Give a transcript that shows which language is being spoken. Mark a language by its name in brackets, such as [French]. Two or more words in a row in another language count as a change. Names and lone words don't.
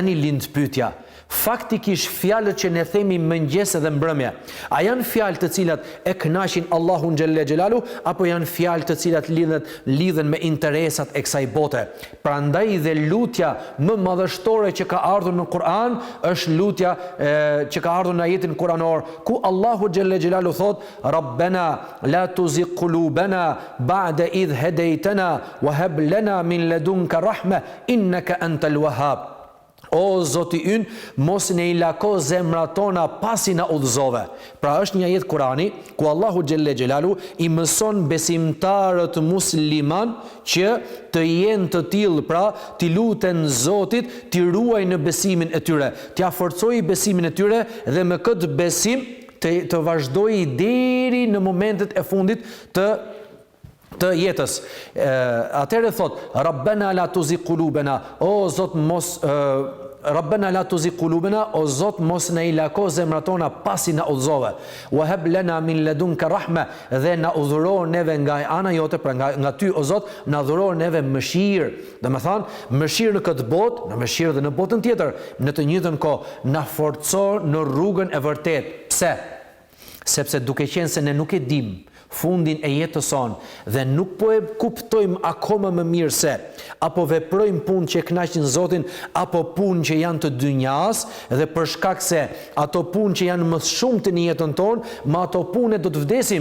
[Albanian] Tani lind pyetja, faktikisht fjalët që ne themi mëngjes dhe mbrëmje, a janë fjalë të cilat e kënaqin Allahun [Arabic] جل جلاله [Albanian] apo janë fjalë të cilat lidhen me interesat e kësaj bote? Prandaj dhe lutja më madhështore që ka ardhur në Kur'an është lutja që ka ardhur në ajetin kuranor ku Allahu [Arabic] جل جلاله [Albanian] thot: [Arabic] ربنا لا تزغ قلوبنا بعد إذ هديتنا وهب لنا من لدنك رحمة إنك أنت الوهاب. [Albanian] O Zoti ynë, mos ne i lako zemrat tona pasi na udhëzove. Pra është një ajet Kurani ku Allahu [Arabic] جل جلاله [Albanian] i mëson besimtarët musliman që të jenë të tillë, pra t'i luten Zotit, t'i ruajnë në besimin e tyre, t'ia forcojë besimin e tyre dhe me këtë besim të vazhdojë deri në momentet e fundit të jetës. Atëherë thot: [Arabic] ربنا لا تزغ قلوبنا, [Albanian] o Zot mos [Arabic] ربنا لا تزغ قلوبنا, [Albanian] o Zot mos na i lako zemrat tona pasi na udhëzove. [Arabic] وهب لنا من لدنك رحمة, [Albanian] dhe na udhëro neve nga ana jote, pra nga ty o Zot, na dhuro neve mëshirë. Domethënë mëshirë në këtë botë, në mëshirë dhe në botën tjetër, në të njëjtën kohë na forcon në rrugën e vërtetë. Pse? Sepse duke qenë se ne nuk e dim fundin e jetës sonë dhe nuk po e kuptojmë akoma më mirë se apo veprojmë punë që kënaqin Zotin apo punë që janë të dynjas, dhe për shkak se ato punë që janë më shumtë në jetën tonë, me ato punë do të vdesim.